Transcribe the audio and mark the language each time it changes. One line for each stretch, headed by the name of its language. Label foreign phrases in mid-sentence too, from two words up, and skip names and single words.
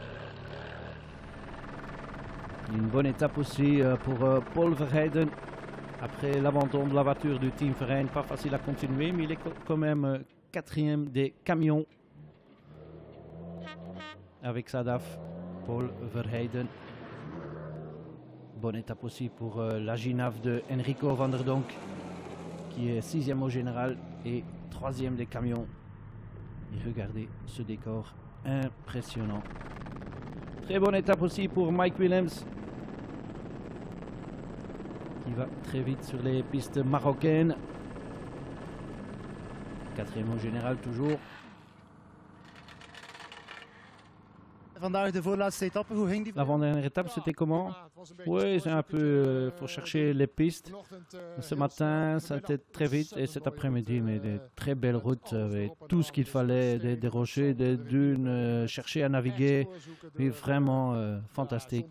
French: Une bonne étape aussi pour Paul Verheiden. Après l'abandon de la voiture du Team Verheyen, pas facile à continuer, mais il est quand même quatrième des camions avec sa DAF, Paul Verheiden. Bonne étape aussi pour la Ginaf de Enrico van der Donk, qui est sixième au général et troisième des camions. Et regardez ce décor impressionnant. Très bonne étape aussi pour Mike Willems, qui va très vite sur les pistes marocaines. Quatrième au général toujours.
Dutch: Vandaag de voorlaatste etappe, hoe ging die?
French: L'avant-dernière étape, c'était comment? Oui, c'est un peu, faut chercher les pistes. Ce matin, ça a été très vite et cet après-midi, mais des très belles routes avec tout ce qu'il fallait, des rochers, des dunes, chercher à naviguer. Oui, vraiment fantastique.